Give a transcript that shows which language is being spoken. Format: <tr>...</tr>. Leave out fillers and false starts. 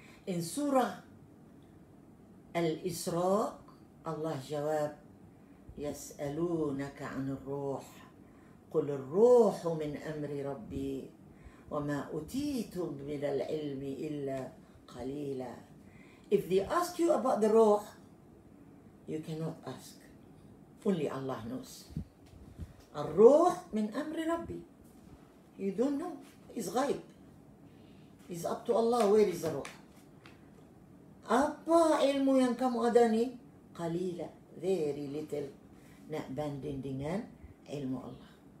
<en>In surah Al-Isra, Allah jawab</en> <ar>يسألونك عن الروح قل الروح من أمر ربي وما أوتيتم من العلم إلا قليلا.</ar> <en>If they ask you about the ruh, you cannot ask. Only Allah knows.</en> <ar>الروح من أمر ربي.</ar> <en>You don't know. It's ghaib. It's up to Allah where is the ruh.</en> <ms>Apa ilmu yang kamu ada ni? Qalila.</ms> <en>Very little.</en> <ms>Nak banding dengan ilmu Allah.</ms>